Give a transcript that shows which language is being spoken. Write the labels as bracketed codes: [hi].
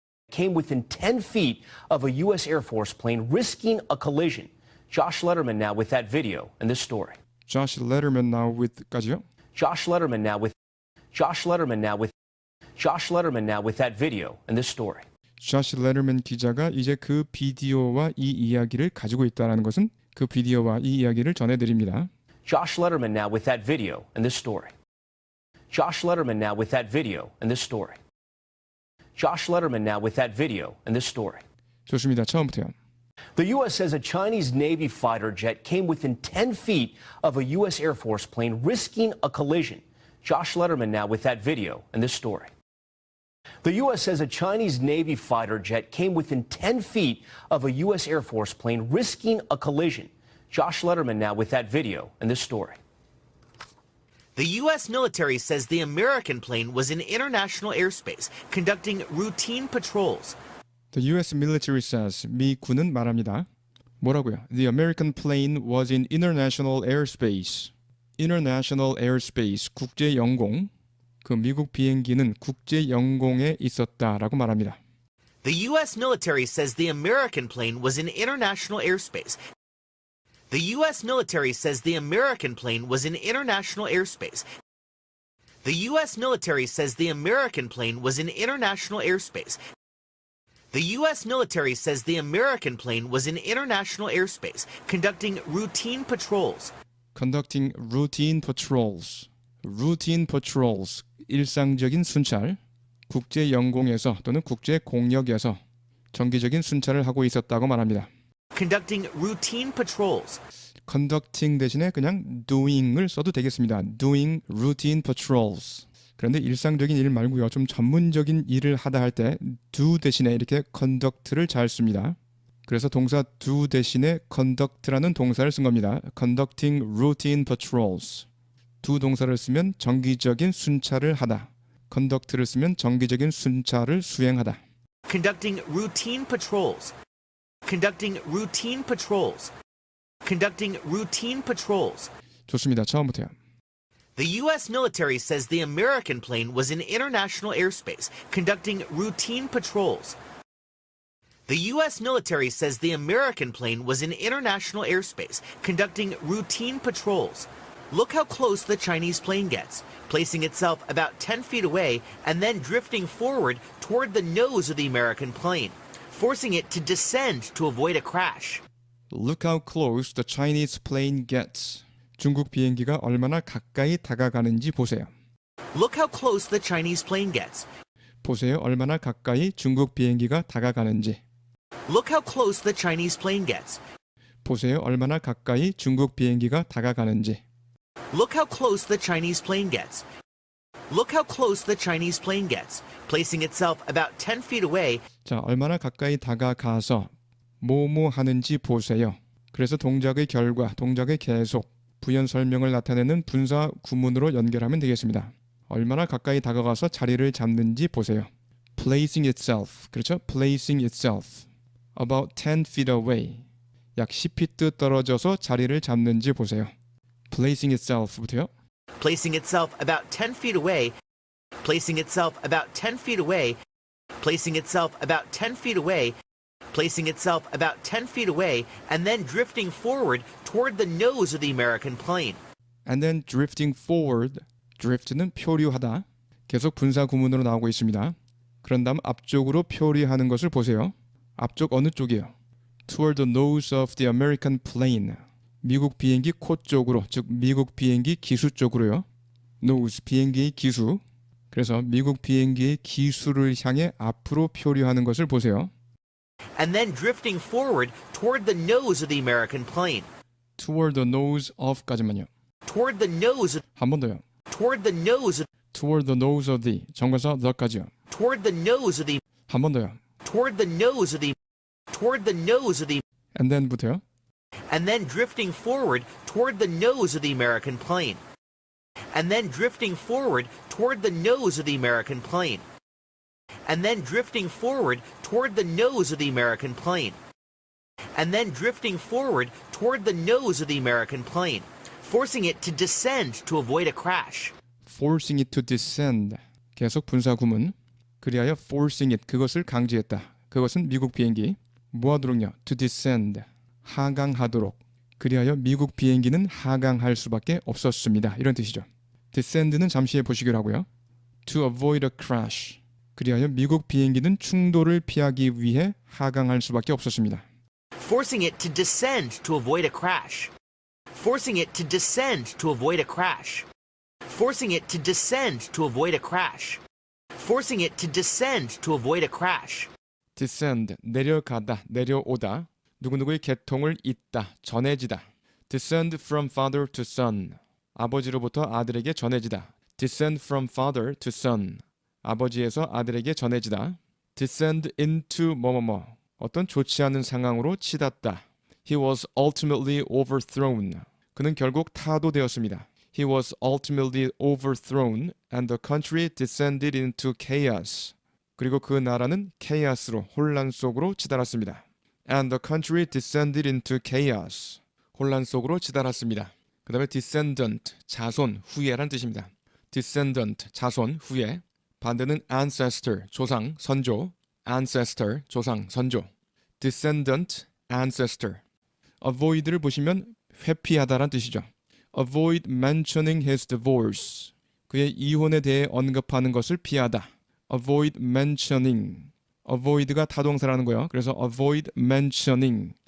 [en] Came within 10 feet of a U.S. Air Force plane, risking a collision. Josh Letterman now with that video and this story. Josh Letterman now with까지요. Josh Letterman now with Josh Letterman now with Josh Letterman now with that video and this story. [ko] Josh Letterman 기자가 이제 그 비디오와 이 이야기를 가지고 있다는 것은 그 비디오와 이 이야기를 전해드립니다. [en] Josh Letterman now with that video and this story. Josh Letterman now with that video and this story. Josh Letterman now with that video and this story. [ko] 좋습니다. 처음부터요. [en] The U.S. says a Chinese Navy fighter jet came within 10 feet of a U.S. Air Force plane, risking a collision. Josh Letterman now with that video and this story. The U.S. says a Chinese Navy fighter jet came within 10 feet of a U.S. Air Force plane, risking a collision. Josh Letterman now with that video and this story. The U.S. military says the American plane was in international airspace, conducting routine patrols. The U.S. military says, [ko] 미 군은 말합니다. 뭐라고요? [en] The American plane was in international airspace. International airspace, [ko] 국제 영공. 그 미국 비행기는 국제 영공에 있었다라고 말합니다. [en] The U.S. military says the American plane was in international airspace. The U.S. military says the American plane was in international airspace. The U.S. military says the American plane was in international airspace. The U.S. military says the American plane was in international airspace, conducting routine patrols. Conducting routine patrols. Routine patrols. [ko] 일상적인 순찰. 국제 영공에서 또는 국제 공역에서 정기적인 순찰을 하고 있었다고 말합니다. [en] Conducting routine patrols. [ko] conducting 대신에 그냥 doing을 써도 되겠습니다. [en] doing routine patrols. [ko] 그런데 일상적인 일 말고요. 좀 전문적인 일을 하다 할 때 do 대신에 이렇게 conduct를 잘 씁니다. 그래서 동사 do 대신에 conduct라는 동사를 쓴 겁니다. [en] conducting routine patrols. [ko] 두 동사를 쓰면 정기적인 순찰을 하다. conduct를 쓰면 정기적인 순찰을 수행하다. [en] Conducting routine patrols. Conducting routine patrols. Conducting routine patrols. [ko] 좋습니다. 처음부터요. [en] The U.S. military says the American plane was in international airspace, conducting routine patrols. The U.S. military says the American plane was in international airspace, conducting routine patrols. Look how close the Chinese plane gets, placing itself about 10 feet away and then drifting forward toward the nose of the American plane, forcing it to descend to avoid a crash. Look how close the Chinese plane gets. [ko] 중국 비행기가 얼마나 가까이 다가가는지 보세요. [en] Look how close the Chinese plane gets. [ko] 보세요. 얼마나 가까이 중국 비행기가 다가가는지. [en] Look how close the Chinese plane gets. [ko] 보세요. 얼마나 가까이 중국 비행기가 다가가는지. [en] Look how close the Chinese plane gets. Look how close the Chinese plane gets, placing itself about 10 feet away. [ko] 자, 얼마나 가까이 다가가서 뭐뭐 하는지 보세요. 그래서 동작의 결과, 동작의 계속, 부연 설명을 나타내는 분사 구문으로 연결하면 되겠습니다. 얼마나 가까이 다가가서 자리를 잡는지 보세요. [en] Placing itself. [ko] 그렇죠? [en] Placing itself. About 10 feet away. [ko] 약 10피트 떨어져서 자리를 잡는지 보세요. [en] Placing itself부터요. Placing itself about 10 feet away. Placing itself about 10 feet away. Placing itself about 10 feet away. Placing itself about 10 feet away and then drifting forward toward the nose of the American plane. And then drifting forward. [ko] drift는 표류하다. 계속 분사 구문으로 나오고 있습니다. 그런 다음 앞쪽으로 표류하는 것을 보세요. 앞쪽 어느 쪽이요? [en] Toward the nose of the American plane. [ko] 미국 비행기 코 쪽으로, 즉 미국 비행기 기수 쪽으로요. nose, 비행기의 기수. 그래서 미국 비행기의 기수를 향해 앞으로 표류하는 것을 보세요. [en] And then drifting forward toward the nose of the American plane. Toward the nose of까지만요. Toward the nose of, [ko] 한 번 더요. [en] toward the nose of, Toward the nose of the 정관사 the까지요. toward the nose of the, [ko] 한 번 더요. [en] toward the nose of the, toward the nose of the, And then부터요. and then drifting forward toward the nose of the American plane. And then drifting forward toward the nose of the American plane. And then drifting forward toward the nose of the American plane. And then drifting forward toward the nose of the American plane, forcing it to descend to avoid a crash. Forcing it to descend. [ko] 계속 분사 구문. 그리하여 [en] forcing it, [ko] 그것을 강제했다. 그것은 미국 비행기. 뭐하도록요? [en] To descend. [ko] 하강하도록. 그리하여 미국 비행기는 하강할 수밖에 없었습니다. 이런 뜻이죠. descend는 잠시 후에 보시기로 하고요. [en] To avoid a crash. [ko] 그리하여 미국 비행기는 충돌을 피하기 위해 하강할 수밖에 없었습니다. [en] Forcing it to descend to avoid a crash. Forcing it to descend to avoid a crash. Forcing it to descend to avoid a crash. Forcing it to descend to avoid a crash. [ko] descend, 내려가다, 내려오다. 누구누구의 계통을 잇다, 전해지다. [en] descend from father to son. [ko] 아버지로부터 아들에게 전해지다. [en] descend from father to son. [ko] 아버지에서 아들에게 전해지다. [en] descend into 뭐뭐뭐. [ko] 어떤 좋지 않은 상황으로 치닫다. [en] He was ultimately overthrown. [ko] 그는 결국 타도되었습니다. [en] He was ultimately overthrown and the country descended into chaos. [ko] 그리고 그 나라는 chaos로, 혼란 속으로 치달았습니다. [en] And the country descended into chaos. [ko] 혼란 속으로 치달았습니다. 그 다음에 descendant, 자손, 후예라는 뜻입니다. descendant, 자손, 후예. 반대는 ancestor, 조상, 선조. ancestor, 조상, 선조. [en] descendant, ancestor. [ko] avoid를 보시면 회피하다란 뜻이죠. [en] avoid mentioning his divorce. [ko] 그의 이혼에 대해 언급하는 것을 피하다. [en] avoid mentioning. [ko] avoid가 타동사라는 거예요. [en] 그래서 avoid mentioning.